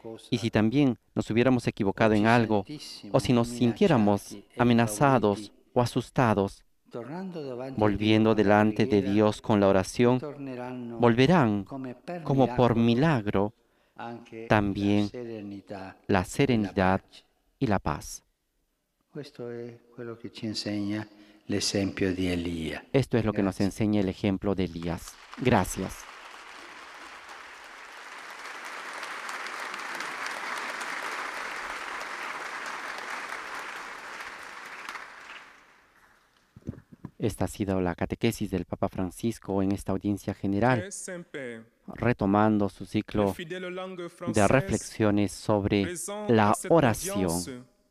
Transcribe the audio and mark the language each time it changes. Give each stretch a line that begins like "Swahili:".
Spanish: Y si también nos hubiéramos equivocado en algo, o si nos sintiéramos amenazados o asustados, volviendo delante de Dios con la oración, volverán como por milagro también la serenidad y la paz.
Italian: Questo è quello che ci insegna l'esempio di Elia.
Spanish: Esto es lo que nos enseña el ejemplo de Elías. Gracias. Esta ha sido la catequesis del Papa Francisco en esta audiencia general, retomando su ciclo de reflexiones sobre la oración.